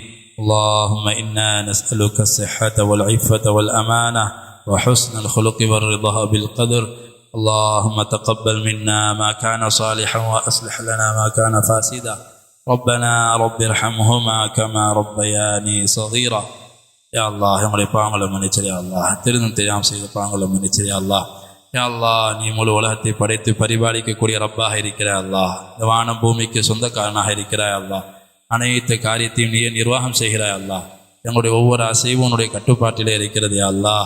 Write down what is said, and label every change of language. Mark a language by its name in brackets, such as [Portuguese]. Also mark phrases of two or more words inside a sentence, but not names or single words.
[Arabic] اللهم إنا نسألك الصحة والعفة والأمانة وحسن الخلق والرضا بالقدر. اللهم تقبل منا ما كان صالحا وأصلح لنا ما كان فاسدا. ربنا رب ارحمهما كما ربياني صغيرا. [Tamil] யா அல்லாஹ் எங்களுடைய பாவங்களை மன்னிச்சிரியா அல்லாஹ், தெரிந்தும் தெரியாமல் செய்த பாவங்களை மன்னிச்சிரியா அல்லாஹ். யா அல்லாஹ், நீ முழு உலகத்தை படைத்து பரிபாலிக்கக்கூடிய ரப்பாக இருக்கிறாய் அல்லாஹ். இந்த வானம் பூமிக்கு சொந்தக்காரனாக இருக்கிறாய் அல்லாஹ். அனைத்து காரியத்தையும் நீயே நிர்வாகம் செய்கிறாய் அல்லாஹ். எங்களுடைய ஒவ்வொரு அசைவும் உன்னுடைய கட்டுப்பாட்டிலே இருக்கிறது யா அல்லாஹ்.